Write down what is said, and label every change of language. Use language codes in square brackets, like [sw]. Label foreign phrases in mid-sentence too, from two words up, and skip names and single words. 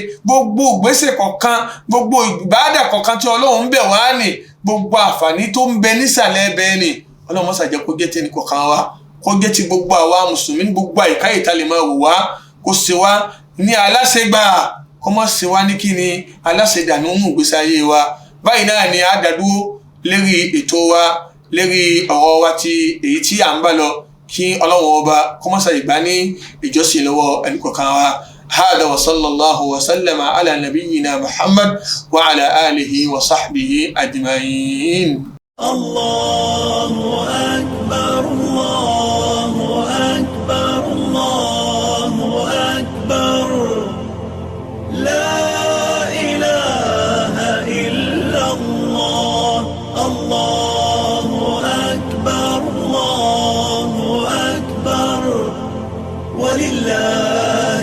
[yo] Gbogbo ìgbésẹ̀ kọ̀ọ̀kan, gbogbo ìbádà kọ̀ọ̀kan tí Ọlọ́run ń bẹ̀ wá ní, gbogbo àǹfààní tó ń bẹ nísàlẹ̀ ẹbẹ̀ ni Ọlọ́run mọ́sà jẹ́ kó jẹ́ tẹnì kọ̀ọ̀kan wa, kó jẹ́ ti gbogbo àwa mùsùlùmí ní gbogbo àyíká ìta lè máa wò wá, kó ṣe wá ní aláṣẹgbà, kó má ṣe wá ní kíni aláṣẹdànù nínú ìgbésí ayé wa. Báyìí náà ni a dàdúró lérí ètò wa, lérí ọ̀rọ̀ wa ti èyí tí à ń bá lọ, kí Ọlọ́run ọba kó má ṣe ìgbà ní ìjọsìn lọ́wọ́ ẹnì kọ̀ọ̀kan wa. [ar] هذا وصلى الله وسلم على نبينا محمد وعلى آله وصحبه أجمعين. الله أكبر الله أكبر الله أكبر لا إله إلا الله الله أكبر الله أكبر ولله